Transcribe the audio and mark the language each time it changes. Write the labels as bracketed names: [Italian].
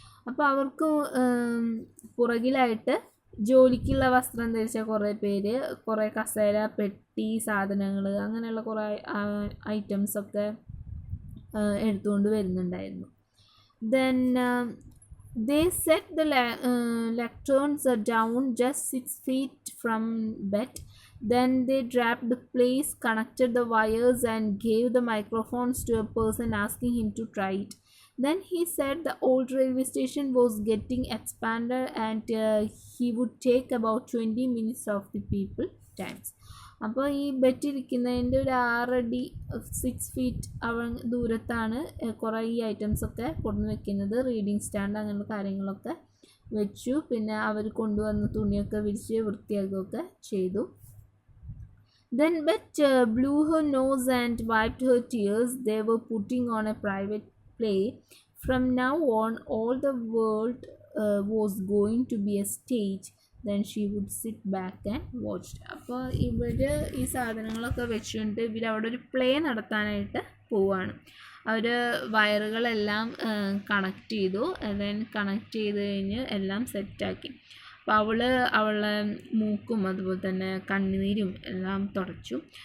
[Malayalam] അപ്പോൾ അവർക്ക് പുറകിലായിട്ട് ജോലിക്കുള്ള വസ്ത്രം ധരിച്ച കുറേ പേര്, കുറേ കസേര, പെട്ടി, സാധനങ്ങൾ, അങ്ങനെയുള്ള കുറേ ഐറ്റംസൊക്കെ എടുത്തുകൊണ്ട് വരുന്നുണ്ടായിരുന്നു. [English] Then they set the lecterns down just 6 feet from bed. Then they draped the place, connected the wires, and gave the microphones to a person asking him to try it. Then he said the old railway station was getting expanded and he would take about 20 minutes of the people times. [Malayalam] അപ്പോൾ ഈ ബെറ്റിരിക്കുന്നതിൻ്റെ ഒരു 6 അടി 6 feet ദൂരത്താണ് കുറേ ഈ ഐറ്റംസൊക്കെ കൊണ്ടുവന്ന് വെക്കുന്നത്. Reading stand അങ്ങനെയുള്ള കാര്യങ്ങളൊക്കെ വെച്ചു. പിന്നെ അവർ കൊണ്ടുവന്ന തുണിയൊക്കെ വിരിച്ച് വൃത്തിയാക്കുകയൊക്കെ ചെയ്തു. [English] Then Bet blew her nose and wiped her tears. They were putting on a private play. From now on, all the world was going to be a stage. Then she would sit back and watch. [Malayalam] അപ്പോൾ ഇവർ ഈ സാധനങ്ങളൊക്കെ വെച്ചുകൊണ്ട് ഇവരവിടെ ഒരു play നടത്താനായിട്ട് പോവുകയാണ്. അവർ വയറുകളെല്ലാം connect ചെയ്തു. Then connect ചെയ്ത് കഴിഞ്ഞ് എല്ലാം സെറ്റാക്കി. അപ്പോൾ അവളെ മൂക്കും അതുപോലെ തന്നെ കണ്ണുനീരും എല്ലാം തുടച്ചു.